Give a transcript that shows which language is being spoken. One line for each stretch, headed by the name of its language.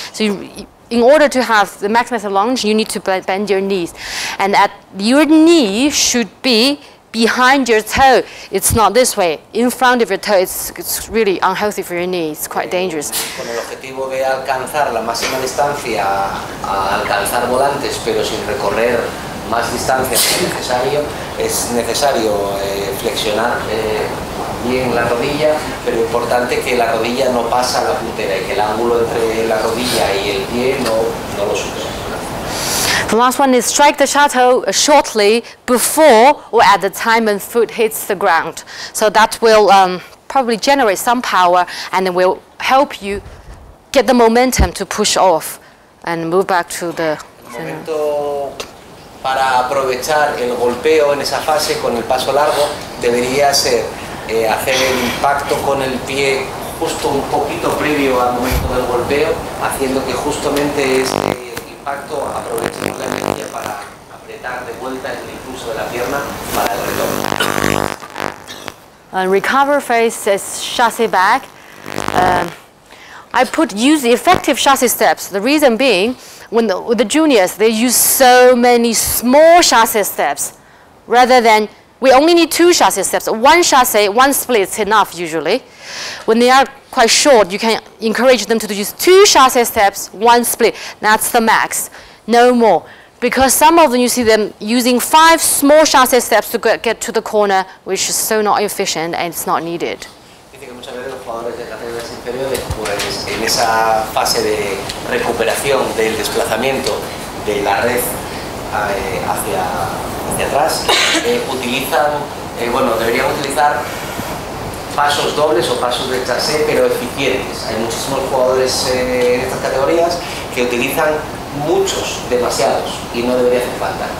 English: So in order to have the maximum lunge, you need to bend your knees, and your knee should be behind your toe. It's not this way. In front of your toe, it's really unhealthy for your knee. It's quite dangerous.
Spanish: Con el objetivo de alcanzar la máxima distancia, a alcanzar volantes, pero sin recorrer más distancia que es necesario flexionar bien la rodilla, pero importante que la rodilla no pasa la puntera y que el ángulo entre la rodilla y el pie no lo supera.
English: The last one is strike the shuttle shortly before or at the time when foot hits the ground. So that will probably generate some power and it will help you get the momentum to push off and move back to the
Spanish: momento para aprovechar el golpeo en esa fase con el paso largo debería ser hacer el impacto con el pie justo un poquito previo al momento del golpeo, haciendo que justamente este impacto aproveche la energía para apretar de vuelta el impulso de la pierna para el retorno.
English: Recover phase is chassis back. I use effective chassis steps. The reason being, with the juniors, they use so many small chassis steps rather than we only need 2 chassis steps. One chassis, 1 split is enough usually. When they are quite short, you can encourage them to use 2 chassis steps, 1 split. That's the max, no more. Because some of them you see them using 5 small chassis steps to get to the corner, which is so not efficient and it's not needed.
Spanish: Dice que muchas veces los jugadores de categorías inferiores, pues en esa fase de recuperación del desplazamiento de la red hacia atrás, utilizan, deberían utilizar pasos dobles o pasos de chassé, pero eficientes. Hay muchísimos jugadores en estas categorías que utilizan muchos, demasiados, y no debería hacer falta.